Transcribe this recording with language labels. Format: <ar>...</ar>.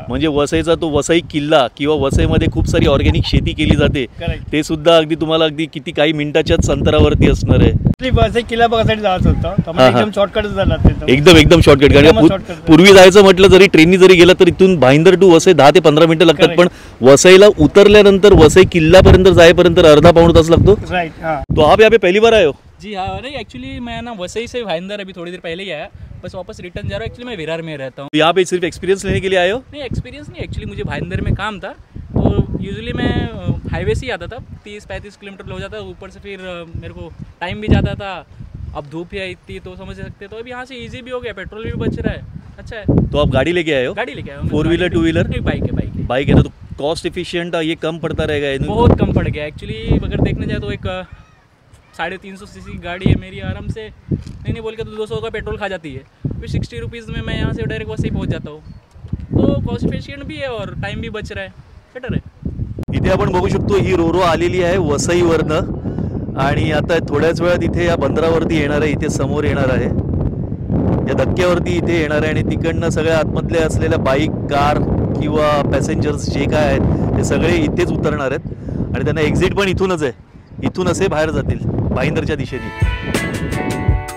<mr>म्हणजे वसईचा तो वसई किल्ला किंवा वसईमध्ये खूप सारी ऑर्गॅनिक शेती केली जाते, ते सुद्धा अगदी तुम्हाला अगदी किती काही मिनिटाच्याच अंतरावरती असणार आहे। वसई किल्ला बघायसाठी जायचं होतं, एकदम शॉर्टकट झाला, एकदम शॉर्टकट। कारण पूर्वी जायचं म्हटलं जरी ट्रेननी जरी गेलं तर इथून भाईंदर टू वसई 10 ते 15 मिनिटं लागतात, पण वसईला उतरल्यानंतर वसई किल्ल्यापर्यंत जाईपर्यंत अर्धा पाऊण तास लागतो।</mr> <hi>तो आप यहाँ पे पहली बार आए हो? जी हाँ, नहीं एक्चुअली मैं ना वसई से भाईंदर अभी थोड़ी देर पहले ही आया, बस वापस रिटर्न जा रहा हूँ। एक्चुअली मैं विरार में रहता हूँ। यहाँ पे सिर्फ एक्सपीरियंस लेने के लिए आए हो? नहीं, एक्सपीरियंस नहीं, एक्चुअली मुझे भाईंदर में काम था, तो यूजुअली मैं हाईवे से ही आता था, 30-35 किलोमीटर हो जाता, ऊपर से फिर मेरे को टाइम भी जाता था। अब धूप है इतनी तो समझ सकते, तो अब यहाँ से ईजी भी हो गया, पेट्रोल भी बच रहा है, अच्छा है। तो आप गाड़ी लेके आए हो? गाड़ी लेके आया हूँ। 4 व्हीलर 2 व्हीलर? नहीं, बाइक है। ना, तो कॉस्ट एफिशिएंट ये कम पड़ता रहेगा? बहुत कम पड़ गया एक्चुअली, अगर देखने जाए तो एक 350 सीसी की गाड़ी है मेरी, आराम से नहीं बोल के तो 200 का पेट्रोल खा जाती है। फिर 60 रुपीज़ में मैं यहाँ से डायरेक्ट वसई पहुँच जाता हूँ, तो कॉस्ट एफिशिएंट भी है और टाइम भी बच रहा है, बेटर है।</hi> <mr>इथे आपण बघू शकतो ही रोरो आलेली आहे वसईवरनं आणि आता थोड्याच वेळात इथे या बंदरावरती येणार आहे, इथे समोर येणार आहे, या धक्क्यावरती इथे येणार आहे आणि तिकडनं सगळ्या आतमधले असलेल्या बाईक, कार किंवा पॅसेंजर्स जे काय आहेत ते सगळे इथेच उतरणार आहेत आणि त्यांना एक्झिट पण इथूनच आहे, इथून असे बाहेर जातील भाईंदरच्या दिशेने.</mr>